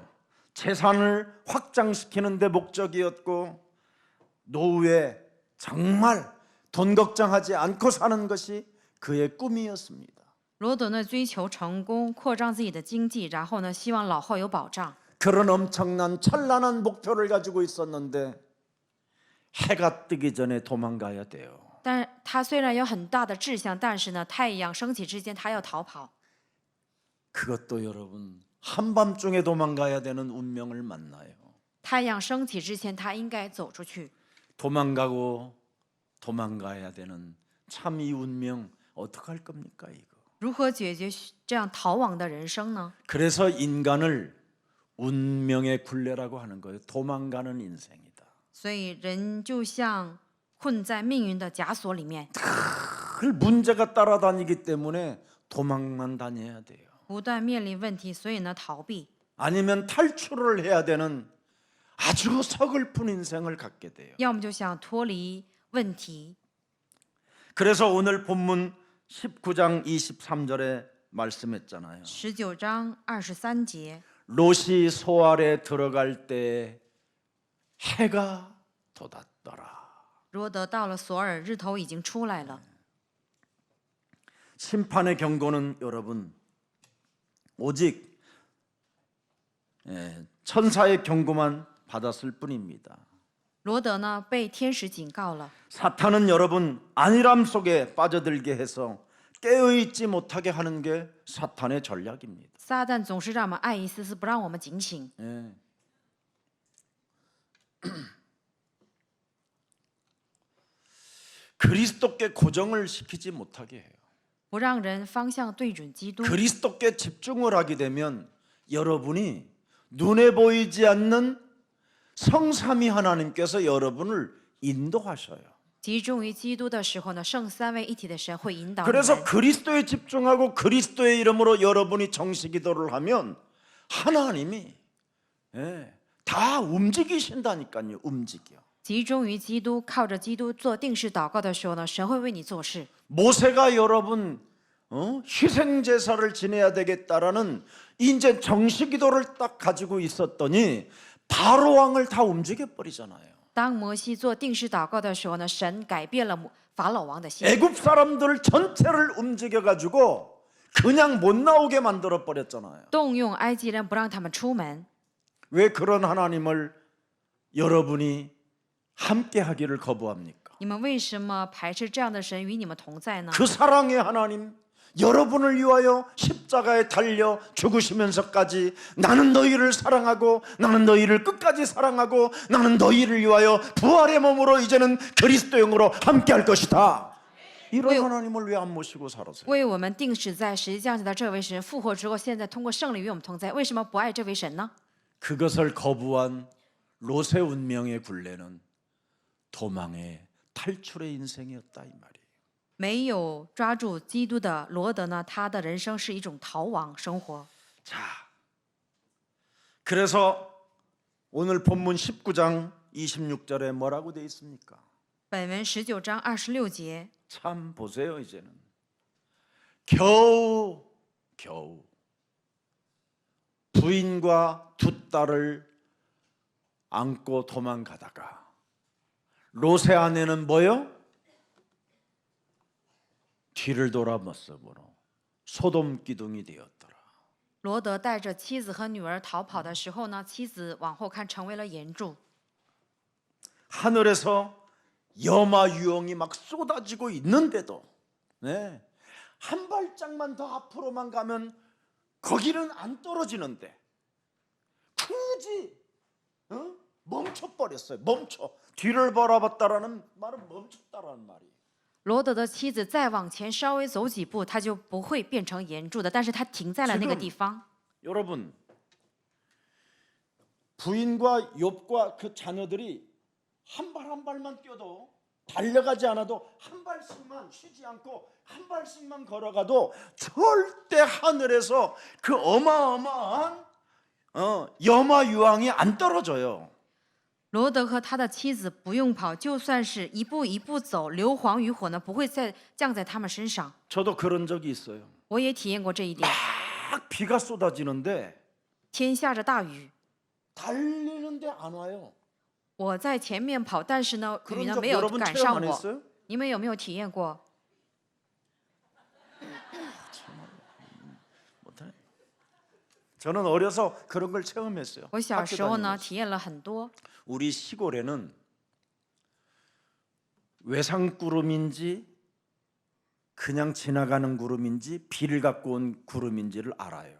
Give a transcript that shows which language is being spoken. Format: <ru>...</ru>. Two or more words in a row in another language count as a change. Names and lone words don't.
<ko>재산을 확장시키는 데 목적이었고, 노후에 정말 돈 걱정하지 않고 사는 것이 그의 꿈이었습니다.</ko> <zh>罗德呢，追求成功，扩张自己的经济，然后呢，希望老后有保障。</zh> <ko>그런 엄청난 찬란한 목표를 가지고 있었는데 해가 뜨기 전에 도망가야 돼요.</ko> <zh>但他虽然有很大的志向，但是呢，太阳升起之前，他要逃跑。</zh> <ko>그것도 여러분 한밤중에 도망가야 되는 운명을 만나요.</ko> <zh>太阳升起之前，他应该走出去。</zh> <ko>도망가고 도망가야 되는 참 이 운명 어떡할 겁니까 이거?</ko> <zh>如何解决这样逃亡的人生呢？</zh> <ko>그래서 인간을 운명의 굴레라고 하는 거예요. 도망가는 인생이다.</ko> <zh>所以人就像困在命运的枷锁里面，</zh> <ko>그 문제가 따라다니기 때문에 도망만 다녀야 돼요.</ko> <zh>不断面临问题，所以呢，逃避。</zh> <ko>아니면 탈출을 해야 되는 아주 서글픈 인생을 갖게 돼요.</ko> <zh>要么就想脱离问题。</zh> <ko>그래서 오늘 본문 19장 23절에 말씀했잖아요.</ko> <zh>19 章23节，</zh> <ko>롯이 소알에 들어갈 때 해가 돋았더라.</ko> <zh>罗德到了索尔，日头已经出来了。</zh> <ko>심판의 경고는 여러분 오직 천사의 경고만 받았을 뿐입니다.</ko> <zh>罗德呢，被天使警告了。</zh> <ko>사탄은 여러분 안일함 속에 빠져들게 해서 깨어있지 못하게 하는 게 사탄의 전략입니다.</ko> <zh>撒旦总是让我们爱一丝丝，不让我们警醒。</zh> <ko>예. 그리스도께 고정을 시키지 못하게 해요.</ko> <zh>不让人方向对准基督。</zh> <ko>그리스도께 집중을 하게 되면 여러분이 눈에 보이지 않는 성삼위 하나님께서 여러분을 인도하셔요.</ko> <zh>集中于基督的时候呢，圣三位一体的神会引导你</zh> <ko>그래서</ko> <zh>们。</zh> <ko>그리스도에 집중하고 그리스도의 이름으로 여러분이 정식기도를 하면 하나님이 다 움직이신다니까요. 움직여.</ko> <zh>集中于基督，靠着基督做定式祷告的时候呢，神会为你做事。</zh> <ko>모세가 여러분 희생 제사를 지내야 되겠다라는 이제 정식기도를 딱 가지고 있었더니 바로 왕을 다 움직여 버리잖아요.</ko> <zh>当摩西做定式祷告的时候呢，神改变了法老王的心，</zh> <ko>애굽 사람들 전체를 움직여 가지고 그냥 못 나오게 만들어 버렸잖아요.</ko> <zh>动用埃及人不让他们出门。</zh> <ko>왜 그런 하나님을 여러분이 함께 하기를 거부합니까?</ko> <zh>你们为什么排斥这样的神与你们同在呢？</zh> <ko>그 사랑의 하나님, 여러분을 위하여 십자가에 달려 죽으시면서까지 나는 너희를 사랑하고 나는 너희를 끝까지 사랑하고 나는 너희를 위하여 부활의 몸으로 이제는 그리스도 영으로 함께 할 것이다. 이런 하나님을 왜 안 모시고 살았어요?</ko> <zh>为我们定死在十字架上的这位神复活之后，现在通过圣灵与我们同在，为什么不爱这位神呢？</zh> <ko>그것을 거부한 롯의 운명의 굴레는 도망의 탈출의 인생이었다 이 말이에요.</ko> <zh>没有抓住基督的罗德呢，他的人生是一种逃亡生活。</zh> <ko>자, 그래서 오늘 본문 19장 26절에 뭐라고 돼 있습니까?</ko> <zh>本文19章26节，</zh> <ko>참 보세요. 이제는 겨우 부인과 두 딸을 안고 도망가다가 롯의 아내는 뭐요? 뒤를 돌아 모습으로 소돔 기둥이 되었더라.</ko> <zh>罗德带着妻子和女儿逃跑的时候呢，妻子往后看成为了岩柱。</zh> <ko>하늘에서 염화 유황이 막 쏟아지고 있는데도 네, 한 발짝만 더 앞으로만 가면 거기는 안 떨어지는데 굳이 멈춰버렸어요. 멈춰. 뒤를 바라봤다라는 말은 멈췄다라는 말이에요.</ko> <zh>罗德的妻子再往前稍微走几步，他就不会变成岩柱的，但是他停在了那个地方。</zh> <ko>여러분, 부인과 욥과 그 자녀들이 한 발 한 발만 뛰어도 달려가지 않아도 한 발씩만 쉬지 않고 한 발씩만 걸어가도 절대 하늘에서 그 어마어마한 염화 유황이 안 떨어져요.</ko> <zh>罗德和他的妻子不用跑，就算是一步一步走，硫磺与火呢不会再降在他们身上。</zh> <ko>저도 그런 적이 있어요.</ko> <zh>我也体验过这一点。</zh> <ko>막 비가 쏟아지는데</ko> <zh>天下着大雨，</zh> <ko>달리는데 안 와요.</ko> <zh>我在前面跑，但是呢，雨</zh> <ko>그런</ko> <zh>呢</zh> <ko>적</ko> <zh>没有</zh> <ko>여러분</ko> <zh>赶</zh> <ko>체험</ko> <zh>上</zh> <ko>안</ko> <zh>我。</zh> <ko>했어요?</ko> <zh>你们有没有体验过？</zh> <ko>못하네. 저는 어려서 그런 걸 체험했어요.</ko> <zh>我小</zh> <ko>학교</ko> <zh>时候呢</zh> <ko>다니면서.</ko> <zh>体验了很多。</zh> <ko>우리 시골에는 외상구름인지 그냥 지나가는 구름인지 비를 갖고 온 구름인지를 알아요.</ko>